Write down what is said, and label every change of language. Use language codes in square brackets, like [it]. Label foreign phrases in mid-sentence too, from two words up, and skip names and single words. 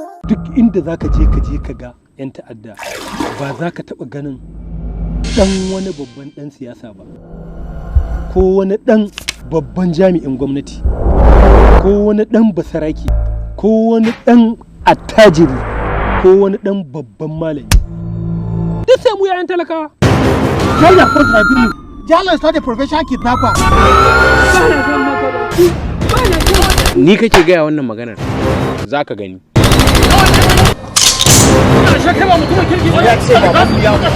[ha] Duk inda za ka je, ka je ka ga 'yan ta'adda, ba za ka taɓa ganin ɗan wani babban ɗan siyasa ba, ko wani ɗan babban jami'in gwamnati, ko wani ɗan basaraki, ko wani ɗan attajiri, ko wani ɗan babban malami. Duk sai mu 'ya'yan talakawa. Jalla Contrabinu. [en] Jalla is not a professional kidnapper. [ha] Ni kake gaya wannan maganar, za ka gani. Ya ce ba mu ya